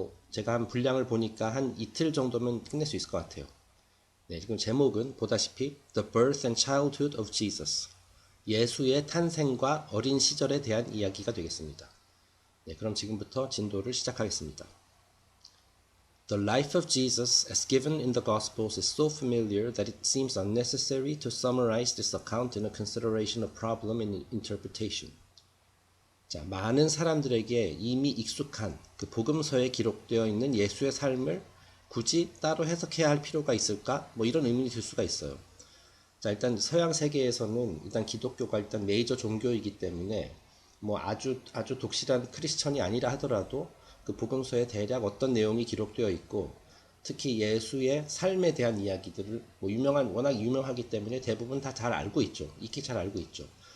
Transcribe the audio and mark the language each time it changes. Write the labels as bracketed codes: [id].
[ko] 제가 한 분량을 보니까 한 이틀 정도면 끝낼 수 있을 것 같아요. 네, 지금 제목은 보다시피 The Birth and Childhood of Jesus, 예수의 탄생과 어린 시절에 대한 이야기가 되겠습니다. 네, 그럼 지금부터 진도를 시작하겠습니다. [en] The life of Jesus as given in the Gospels is so familiar that it seems unnecessary to summarize this account in a consideration of problem and interpretation. [ko] 자, 많은 사람들에게 이미 익숙한 그 복음서에 기록되어 있는 예수의 삶을 굳이 따로 해석해야 할 필요가 있을까? 뭐 이런 의문이 들 수가 있어요. 자, 일단 서양 세계에서는 일단 기독교가 일단 메이저 종교이기 때문에 뭐 아주 독실한 크리스천이 아니라 하더라도 그 복음서에 대략 어떤 내용이 기록되어 있고 특히 예수의 삶에 대한 이야기들을 뭐 워낙 유명하기 때문에 대부분 다 잘 알고 있죠. 익히 잘 알고 있죠.